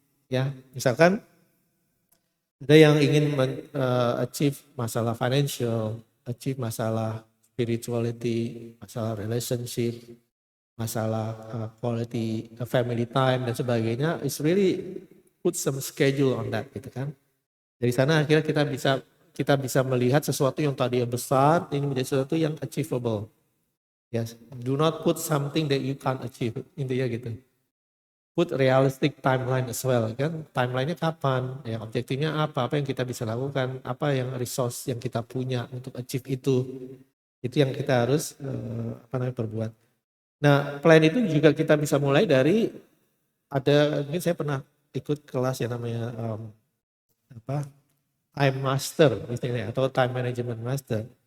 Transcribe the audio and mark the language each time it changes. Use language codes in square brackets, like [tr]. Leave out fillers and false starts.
[id] Ya, misalkan ada yang ingin achieve masalah financial, achieve masalah spirituality, masalah relationship, masalah quality family time dan sebagainya. [en] It's really put some schedule on that [id] gitu kan. Dari sana akhirnya kita bisa melihat sesuatu yang tadi besar ini menjadi sesuatu yang achievable. [en] Yes, do not put something that you can't achieve, [id] intinya gitu. [en] Put realistic timeline as well kan. [id] Timelinenya kapan, ya objektifnya apa yang kita bisa lakukan, apa yang resource yang kita punya untuk achieve itu yang kita harus perbuat. Nah plan itu juga kita bisa mulai dari mungkin saya pernah ikut kelas yang namanya time master misalnya atau time management master.